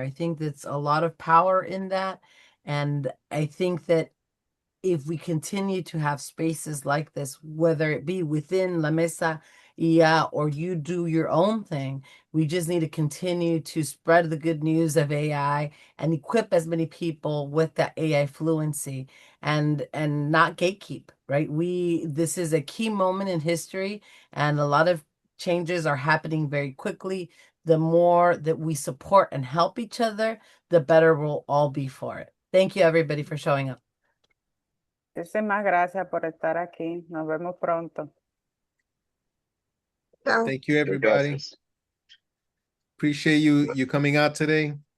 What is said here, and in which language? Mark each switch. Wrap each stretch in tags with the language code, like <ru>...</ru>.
<en>I think that's a lot of power in that. And I think that if we continue to have spaces like this, whether it be within La Mesa or you do your own thing, we just need to continue to spread the good news of AI and equip as many people with that AI fluency and not gatekeep, right? This is a key moment in history, and a lot of changes are happening very quickly. The more that we support and help each other, the better we'll all be for it. Thank you, everybody, for showing up.</en> <es>Muchísimas gracias por estar aquí. Nos vemos pronto.</es> <it>Ciao.</it> <en>Thank you, everybody. Appreciate you coming out today.</en>